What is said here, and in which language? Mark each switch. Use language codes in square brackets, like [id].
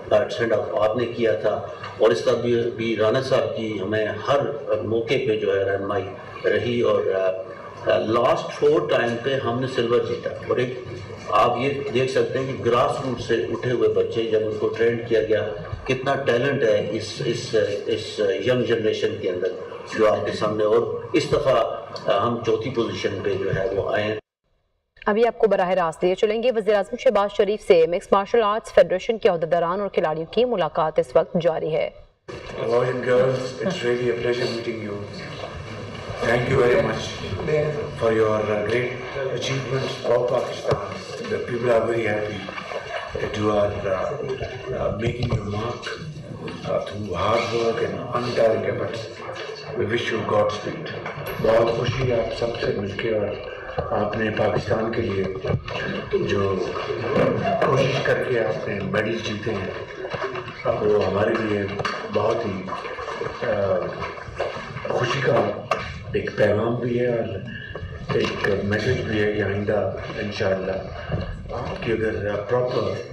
[ur] Send of آپ نے کیا تھا، اور اس کا بھی رانا صاحب کی ہمیں ہر موقع پہ جو ہے رہنمائی رہی، اور لاسٹ 4 ٹائم پہ ہم نے سلور جیتا۔ اور ایک آپ یہ دیکھ سکتے ہیں کہ گراس روٹ سے اٹھے ہوئے بچے جب ان کو ٹرینڈ کیا گیا، کتنا ٹیلنٹ ہے اس ینگ جنریشن کے اندر جو آپ کے سامنے، اور اس دفعہ ہم 4تھی پوزیشن پہ جو ہے وہ آئے ہیں۔ ابھی آپ کو براہ راست لیے چلیں گے وزیر اعظم شہباز شریف سے مکس مارشل آرٹس فیڈریشن کے عہدیداران اور کھلاڑیوں کی ملاقات اس وقت جاری ہے۔ [en] Boys and girls, it's really a pleasure meeting you. Thank you very much for your great achievements for Pakistan. The people are very happy that you are making your mark through hard work and untiring efforts. We wish you Godspeed. [ur] بہت خوشی ہے آپ سب سے مل کے، اور آپ نے پاکستان کے لیے جو کوشش کر کے آپ نے میڈل جیتے ہیں، وہ ہمارے لیے بہت ہی خوشی کا ایک پیغام بھی ہے، اور ایک میسج بھی ہے کہ آئندہ انشاءاللہ کہ اگر پراپر